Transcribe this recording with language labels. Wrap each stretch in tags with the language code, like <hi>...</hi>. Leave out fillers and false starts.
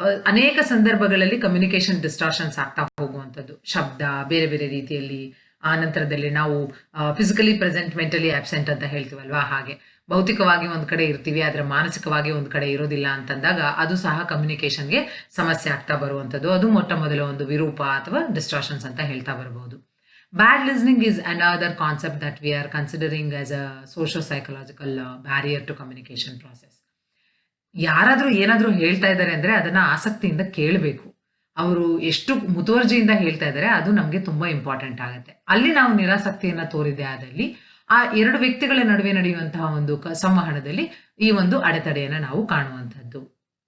<kn>ಅನೇಕ ಸಂದರ್ಭಗಳಲ್ಲಿ ಕಮ್ಯುನಿಕೇಶನ್ ಡಿಸ್ಟಾರ್ಷನ್ಸ್ ಆಗ್ತಾ ಹೋಗುವಂಥದ್ದು, ಶಬ್ದ ಬೇರೆ ಬೇರೆ ರೀತಿಯಲ್ಲಿ. ಆ ನಂತರದಲ್ಲಿ ನಾವು</kn> <en>physically present mentally absent</en> <kn>ಅಂತ ಹೇಳ್ತೀವಲ್ವಾ, ಹಾಗೆ ಭೌತಿಕವಾಗಿ ಒಂದು ಕಡೆ ಇರ್ತೀವಿ ಆದರೆ ಮಾನಸಿಕವಾಗಿ ಒಂದು ಕಡೆ ಇರೋದಿಲ್ಲ ಅಂತಂದಾಗ ಅದು ಸಹ ಕಮ್ಯುನಿಕೇಶನ್ಗೆ ಸಮಸ್ಯೆ ಆಗ್ತಾ ಬರುವಂಥದ್ದು. ಅದು ಮೊಟ್ಟ ಮೊದಲ ಒಂದು ವಿರೂಪ ಅಥವಾ ಡಿಸ್ಟಾರ್ಷನ್ಸ್ ಅಂತ ಹೇಳ್ತಾ ಬರಬಹುದು.</kn> <en>Bad listening is another concept that we are considering as a socio-psychological barrier to communication process.</en> <kn>ಯಾರಾದರೂ ಏನಾದರೂ ಹೇಳ್ತಾ ಇದ್ದಾರೆ ಅಂದರೆ ಅದನ್ನು ಆಸಕ್ತಿಯಿಂದ ಕೇಳಬೇಕು. ಅವರು ಎಷ್ಟು ಮುತುವರ್ಜಿಯಿಂದ ಹೇಳ್ತಾ ಇದ್ದಾರೆ ಅದು ನಮಗೆ ತುಂಬ ಇಂಪಾರ್ಟೆಂಟ್ ಆಗುತ್ತೆ. ಅಲ್ಲಿ ನಾವು ನಿರಾಸಕ್ತಿಯನ್ನು ತೋರಿದೆ ಆದಲ್ಲಿ ಆ ಎರಡು ವ್ಯಕ್ತಿಗಳ ನಡುವೆ ನಡೆಯುವಂತಹ ಒಂದು ಸಂವಹನದಲ್ಲಿ ಈ ಒಂದು ಅಡೆತಡೆಯನ್ನು ನಾವು ಕಾಣುವಂಥದ್ದು.</kn>